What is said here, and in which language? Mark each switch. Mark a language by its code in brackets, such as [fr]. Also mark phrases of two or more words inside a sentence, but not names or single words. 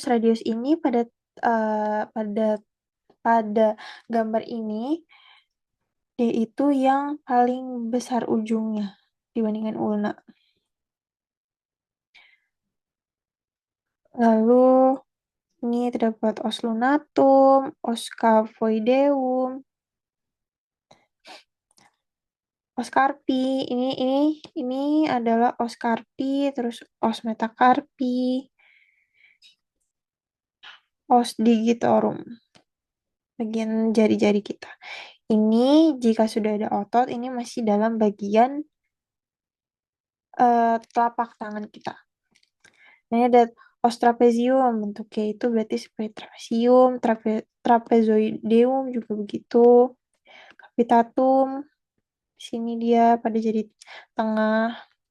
[id] Radius ini pada pada gambar ini dia itu yang paling besar ujungnya dibandingkan ulna. Lalu ini terdapat [la] os lunatum, os cavoideum, os carpi. [id] Ini adalah [la] os carpi, [id] terus [la] os metacarpi, os digitorum, [id] bagian jari-jari kita. Ini jika sudah ada otot, ini masih dalam bagian telapak tangan kita. Nah, ini ada [la] os trapezium, [id] bentuknya itu berarti seperti trapesium, trapezoideum juga begitu, capitatum, sini dia pada jari tengah.